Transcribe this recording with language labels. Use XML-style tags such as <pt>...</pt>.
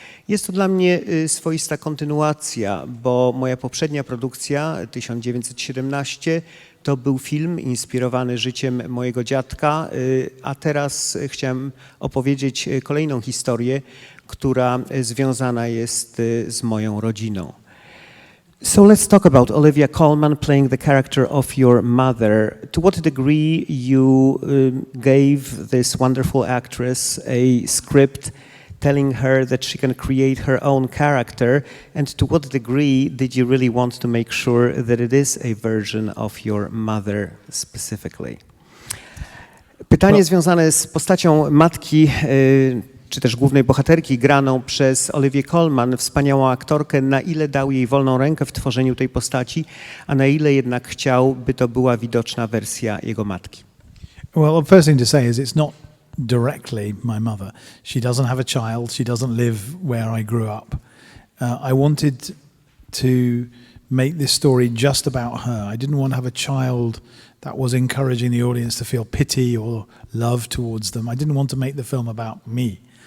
<pl>Jest to dla mnie swoista kontynuacja, bo moja poprzednia produkcja, 1917, to był film inspirowany życiem mojego dziadka, a teraz chciałem opowiedzieć kolejną historię, która związana jest z moją rodziną.</pl> <en>So let's talk about Olivia Colman playing the character of your mother. To what degree you gave this wonderful actress a script telling her that she can create her own character, and to what degree did you really want to make sure that it is a version of your mother specifically?</en> <pl>Pytanie związane z postacią matki, czy też głównej bohaterki graną przez Olivię Colman, wspaniałą aktorkę, na ile dał jej wolną rękę w tworzeniu tej postaci, a na ile jednak chciał, by to była widoczna wersja jego matki?</pl> <en>Well, the first thing to say is it's not directly my mother. She doesn't have a child. She doesn't live where I grew up. I wanted to make this story just about her. I didn't want to have a child that was encouraging the audience to feel pity or love towards them. I didn't want to make the film about me.</en>